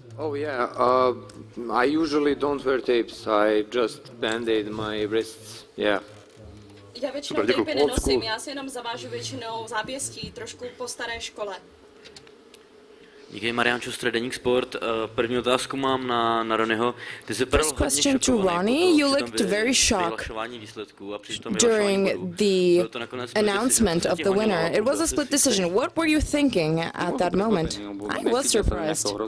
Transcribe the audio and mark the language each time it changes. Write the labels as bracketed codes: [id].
[en] Oh yeah, I usually don't wear tapes. I just band-aid my wrists. Yeah. [cs] Já většinou tapy nenosím, já si jenom zavážu většinou zápěstí, trošku po staré škole. Díky, Mariánčo, Deník Sport. První otázku mám na Ronnieho. Ty jsi [en] First question to Ronnie. You looked very shocked during the announcement of the winner. It was a split decision. What were you thinking at that moment? I was surprised.